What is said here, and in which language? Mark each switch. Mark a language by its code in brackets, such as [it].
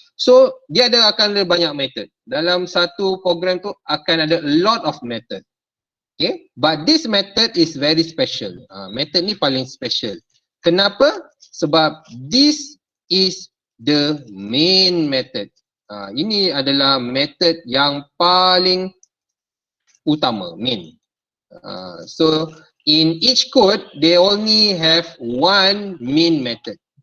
[ms] So dia akan ada banyak method. Dalam satu program tu akan ada [en] a lot of method. Okay, but this method is very special. [ms] Method ni paling special. Kenapa? Sebab [en] this is the main method. [ms] Ini adalah method yang paling utama, main. [en] So in each code, they only have one main method.